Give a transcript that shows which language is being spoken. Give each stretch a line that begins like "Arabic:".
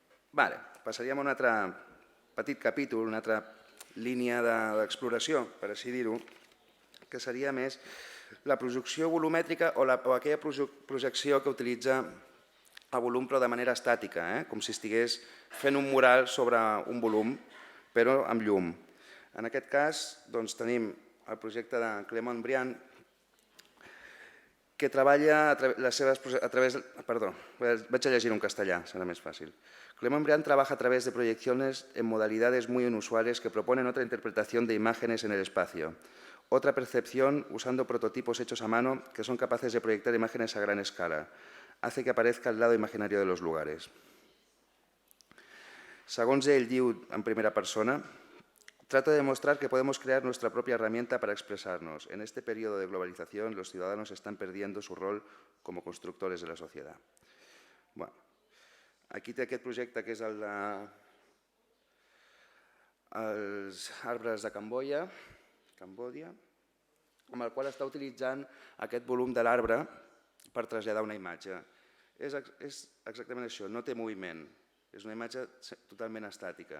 Catalan: Vale, passaríem a un altre petit capítol, una altra línia d'exploració, per així dir-ho, que seria més la projecció volumètrica o aquella projecció que utilitza el volum però de manera estàtica, com si estigués fent un mural sobre un volum, però amb llum. En aquest cas tenim el projecte de Clément Briand, que treballa a través... Perdó, vaig a llegir en castellà, serà més fàcil.
Spanish: Clément Briand trabaja a través de proyecciones en modalidades muy inusuales que proponen otra interpretación de imágenes en el espacio, otra percepción usando prototipos hechos a mano que son capaces de proyectar imágenes a gran escala. Hace que aparezca el lado imaginario de los lugares.
Catalan: Segons ell diu en primera persona,
Spanish: trata de demostrar que podemos crear nuestra propia herramienta para expresarnos. En este periodo de globalización, los ciudadanos están perdiendo su rol como constructores de la sociedad.
Catalan: Bueno, aquí té aquest projecte que és el dels arbres de Cambòdia, amb el qual està utilitzant aquest volum de l'arbre per traslladar una imatge. És exactament això, no té moviment, és una imatge totalment estàtica.